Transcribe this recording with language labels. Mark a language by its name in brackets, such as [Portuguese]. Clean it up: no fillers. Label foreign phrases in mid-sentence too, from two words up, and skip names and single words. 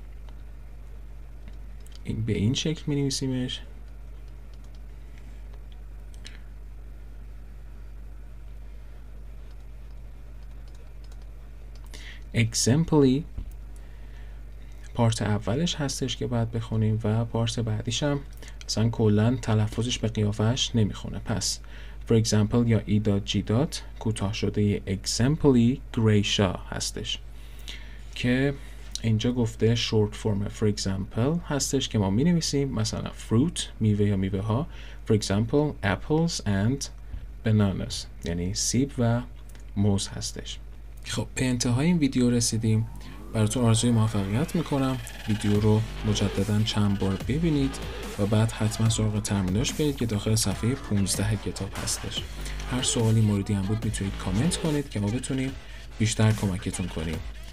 [Persian] این به این شکل می نویسیمش exempli پارت اولش هستش که باید بخونیم و پارت بعدیش هم اصلا کلن تلفظش به قیافش نمیخونه. پس [English] for example [Persian] یا E.G. کوتاه شده [Latin] exempli Gracia [Persian] هستش که اینجا گفته [English] short form for example [Persian] هستش که ما می نویسیم مثلا fruit میوه یا میوه ها [English] for example apples and bananas [Persian] یعنی سیب و موز هستش. خب به انتهای این ویدیو رسیدیم، براتون آرزوی موفقیت میکنم. ویدیو رو مجددا چند بار ببینید و بعد حتما سراغ ترمیناش برید که داخل صفحه 15 کتاب هستش. هر سوالی موردی هم بود میتونید کامنت کنید که ما بتونیم بیشتر کمکتون کنیم.